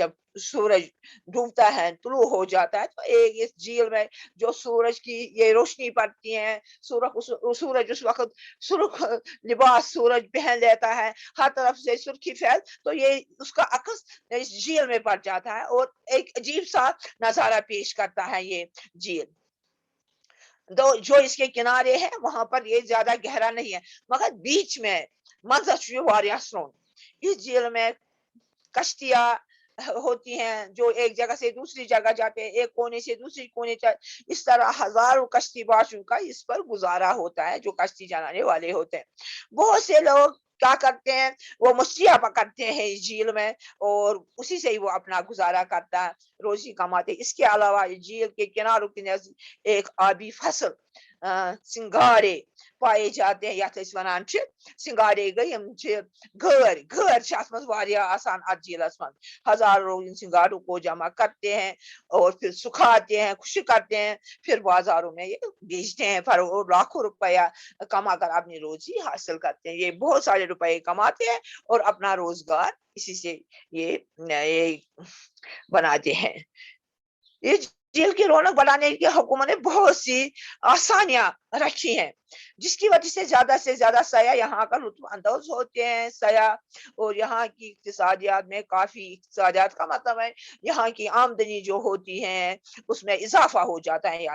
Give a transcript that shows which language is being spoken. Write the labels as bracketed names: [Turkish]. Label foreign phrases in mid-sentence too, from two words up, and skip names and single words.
[Urdu] جب سورج ڈوبتا ہے، طلوع ہو جاتا ہے، تو ایک اس جھیل میں جو سورج کی یہ روشنی پڑتی ہے، سورج اس وقت سرخ لباس سورج پہن لیتا ہے، ہر طرف سے سرخی پھیل، تو یہ اس کا عکس اس جھیل میں پڑ جاتا ہے، اور ایک عجیب سا نظارہ پیش کرتا ہے یہ جھیل۔ جو اس کے کنارے ہیں وہاں پر یہ زیادہ گہرا نہیں ہے، مگر بیچ میں [Kashmiri] مزہ چھُ یہِ واریاہ سرٛوٚن۔ [Urdu] اس جھیل میں کشتیاں ہوتی ہیں جو ایک جگہ سے دوسری جگہ جاتے ہیں، ایک کونے سے دوسری کونے اس طرح ہزاروں کشتی باشوں کا اس پر گزارا ہوتا ہے، جو کشتی چلانے والے ہوتے ہیں۔ بہت سے لوگ کیا کرتے ہیں، وہ مچھلیاں پکڑتے ہیں اس جھیل میں، اور اسی سے ہی وہ اپنا گزارا کرتا ہے، روزی کماتے۔ اس کے علاوہ جھیل کے کناروں کے نزدیک ایک آبی فصل سنگھاڑے پائے جاتے ہیں، [Kashmiri] یتھ أسۍ وَنان چھِ سنگھاڑے گئی ہم گھر چھِ اتھ منٛز واریاہ آسان اتھ جھیلس منٛز۔ [Urdu] ہزاروں لوگ ان سنگھاڑوں کو جمع کرتے ہیں، اور پھر سکھاتے ہیں، خشک کرتے ہیں، پھر بازاروں میں یہ بیچتے ہیں، اور لاکھوں روپیہ کما کر اپنی روزی حاصل کرتے ہیں۔ یہ بہت سارے روپے کماتے ہیں اور اپنا روزگار اسی سے یہ بناتے ہیں۔ یہ جیل کی رونق بڑھانے کے حکومت نے بہت سی آسانیاں رکھی ہیں، جس کی وجہ سے زیادہ سیاح یہاں کا لطف اندوز ہوتے ہیں. سیاح اور یہاں کی اقتصادیات میں کافی، اقتصادیات کا مطلب ہے یہاں کی آمدنی جو ہوتی ہے اس میں اضافہ ہو جاتا ہے.